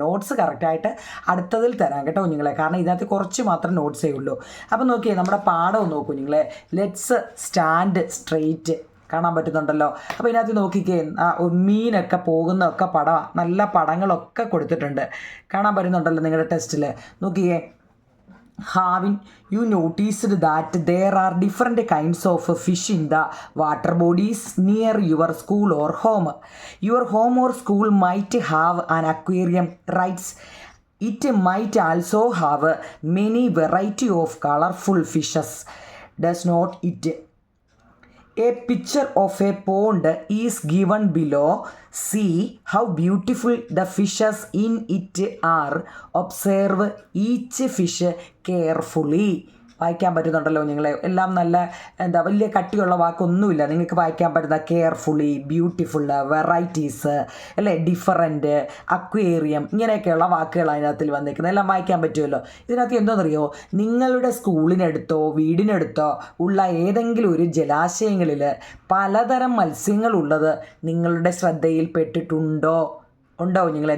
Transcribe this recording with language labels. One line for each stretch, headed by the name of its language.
Malayalam: Notes കറക്റ്റായിട്ട് അടുത്തതിൽ തരാം കേട്ടോ കുഞ്ഞുങ്ങളെ, കാരണം ഇതിനകത്ത് കുറച്ച് മാത്രം നോട്ട്സേ ഉള്ളൂ. അപ്പോൾ നോക്കിയേ, നമ്മുടെ പാഠം നോക്കൂ നിങ്ങളെ.
English: let's stand straight
Malayalam: കാണാൻ പറ്റുന്നുണ്ടല്ലോ. അപ്പോൾ ഇതിനകത്ത് നോക്കിക്കേ, മീനൊക്കെ പോകുന്നതൊക്കെ പടമാണ്. നല്ല പടങ്ങളൊക്കെ കൊടുത്തിട്ടുണ്ട്, കാണാൻ പറ്റുന്നുണ്ടല്ലോ നിങ്ങളുടെ ടെസ്റ്റിൽ. നോക്കിയേ,
English: having you noticed that there are different kinds of fish in the water bodies near your school or home. Your home or school might have an aquarium, right? It might also have many variety of colorful fishes, does not it? A picture of a pond is given below. See how beautiful the fishes in it are. Observe each fish carefully.
Malayalam: വായിക്കാൻ പറ്റുന്നുണ്ടല്ലോ നിങ്ങളെ. എല്ലാം നല്ല വലിയ കട്ടിയുള്ള വാക്കൊന്നുമില്ല, നിങ്ങൾക്ക് വായിക്കാൻ പറ്റുന്ന carefully, beautiful, varieties അല്ലേ, ഡിഫറൻറ്റ്, അക്വേറിയം, ഇങ്ങനെയൊക്കെയുള്ള വാക്കുകൾ അതിനകത്തിൽ വന്നിരിക്കുന്നത് എല്ലാം വായിക്കാൻ പറ്റുമല്ലോ. ഇതിനകത്ത് എന്താണെന്നറിയോ, നിങ്ങളുടെ സ്കൂളിനടുത്തോ വീടിനടുത്തോ ഉള്ള ഏതെങ്കിലും ഒരു ജലാശയങ്ങളിൽ പലതരം മത്സ്യങ്ങളുള്ളത് നിങ്ങളുടെ ശ്രദ്ധയിൽപ്പെട്ടിട്ടുണ്ടോ? ഉണ്ടോ നിങ്ങളെ?